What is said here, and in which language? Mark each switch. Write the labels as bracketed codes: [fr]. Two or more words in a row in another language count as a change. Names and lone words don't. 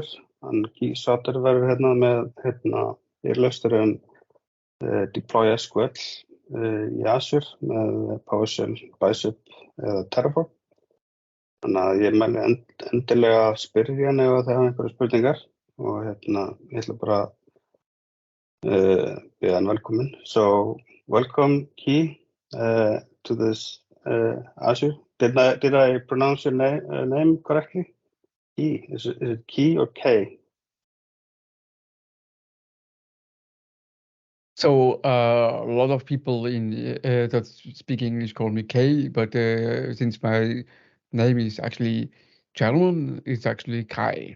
[is] Kay Sauter verður hérna með fyrirlestur Deploy SQL í Azure með PowerShell, Bicep eða Terraform. Þannig að ég mæli endilega að spyrja hann ef það hafa einhverjar spurningar og ég ætla bara byrja hann velkomin. [en] So, welcome Kay to this Azure. Did I pronounce your name correctly? Kay. Is it Kay or Kay? So a lot of people in that speak English call me Kay, but since my name is actually German, it's actually Kai.